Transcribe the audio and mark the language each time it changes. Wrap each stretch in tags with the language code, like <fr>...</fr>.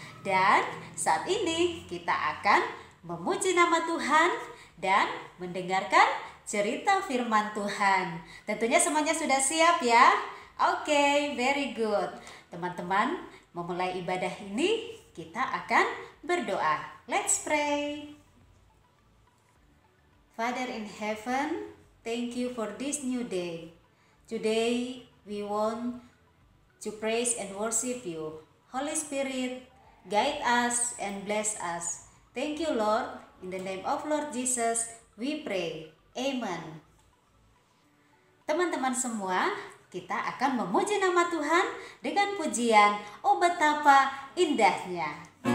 <id>Dan saat ini kita akan memuji nama Tuhan dan mendengarkan cerita firman Tuhan. Tentunya semuanya sudah siap ya? Oke,</id> <en>very good.</en> <id>Teman-teman, memulai ibadah ini kita akan berdoa.</id> <en>Let's pray. Father in heaven, thank you for this new day. Today we want to praise and worship you. Holy Spirit, guide us and bless us. Thank you, Lord. In the name of Lord Jesus, we pray. Amen.</en> <id>Teman-teman semua, kita akan memuji nama Tuhan dengan pujian "Oh betapa indahnya".</id>